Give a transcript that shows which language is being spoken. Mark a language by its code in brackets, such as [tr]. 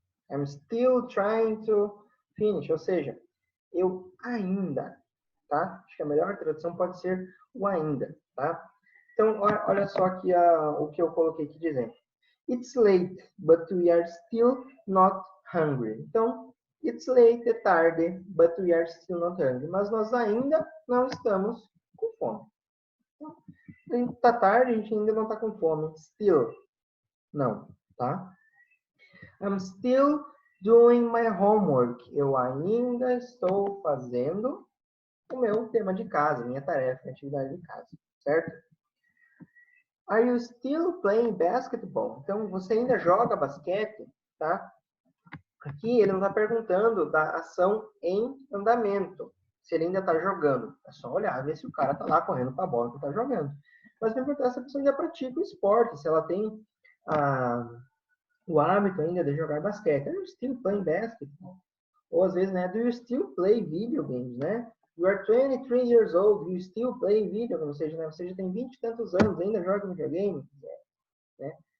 [en] I'm still trying to finish. [pt] Ou seja, eu ainda, tá? Acho que a melhor tradução pode ser o ainda, tá? Então, olha só aqui o que eu coloquei aqui dizendo. [en] It's late, but we are still not hungry. [pt] Então, [en] it's late, [pt] é tarde, [en] but we are still not hungry. [pt] Mas nós ainda não estamos com fome. Então, tá tarde, a gente ainda não está com fome. Still, não, tá? [en] I'm still doing my homework. [pt] Eu ainda estou fazendo o meu tema de casa, minha tarefa, minha atividade de casa, certo? [en] Are you still playing basketball? [pt] Então, você ainda joga basquete, tá? Aqui ele não está perguntando da ação em andamento, se ele ainda está jogando. É só olhar, ver se o cara está lá correndo com a bola que está jogando. Mas não importa se a pessoa ainda pratica o esporte, se ela tem o hábito ainda de jogar basquete. [en] Are you still playing basketball? [pt] Ou às vezes, né? [en] Do you still play video games, né? You are 23 years old, you still play video games. [pt] Ou seja, né, você já tem 20 e tantos anos, ainda joga videogame, né?